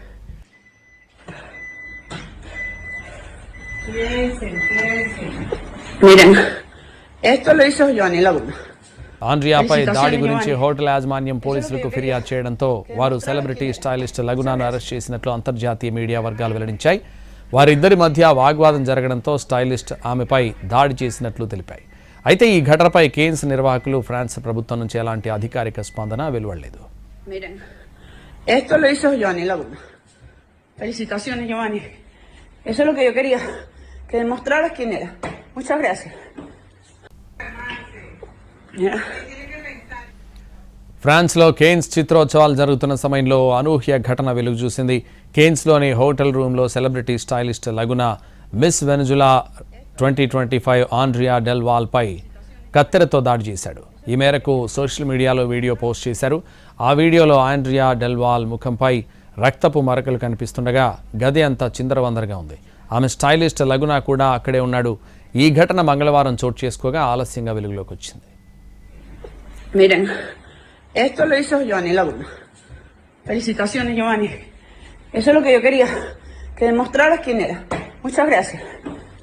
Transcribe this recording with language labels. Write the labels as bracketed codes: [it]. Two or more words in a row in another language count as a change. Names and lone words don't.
[te] ఆండ్రియాపై దాడి గురించి హోటల్ యాజమాన్యం పోలీసులకు ఫిర్యాదు చేయడంతో వారు [en] celebrity stylist [te] లగునాను అరెస్ట్ చేసినట్లు అంతర్జాతీయ మీడియా వర్గాలు వెల్లడించాయి. వారిద్దరి మధ్య వాగ్వాదం జరగడంతో స్టైలిస్ట్ ఆమెపై దాడి చేసినట్లు తెలిపాయి. అయితే ఈ ఘటనపై కేన్స్ నిర్వాహకులు ఫ్రాన్స్ ప్రభుత్వం నుంచి ఎలాంటి అధికారిక స్పందన వెలువడలేదు. [es] Esto lo hizo Giovanni Laguna. Felicitaciones, Giovanni. Eso es lo que yo quería, que demostraras quién era. Muchas gracias. [te] ఫ్రాన్స్లో కేన్స్ చిత్రోత్సవాలు జరుగుతున్న సమయంలో అనూహ్య ఘటన వెలుగు చూసింది. కేన్స్లోని [en] hotel roomlo celebrity stylist [te] లగునా మిస్ వెనెజులా 2025 ఆండ్రియా డెల్ వాల్పై కత్తెరతో దాడి చేశాడు. ఈ మేరకు [en] social medialo video post [te] చేశారు. ఆ వీడియోలో ఆండ్రియా డెల్ వాల్ ముఖంపై రక్తపు మరకలు కనిపిస్తుండగా గది అంతా చిందరవందరగా ఉంది. ఆమె స్టైలిస్ట్ లగునా కూడా అక్కడే ఉన్నాడు. ఈ ఘటన మంగళవారం చోటు చేసుకోగా ఆలస్యంగా వెలుగులోకి వచ్చింది. [es] Miren, esto lo hizo Giovanni Laguna. Felicitaciones, Giovanni. Eso es lo que yo quería, que demostraras quién era. Muchas gracias.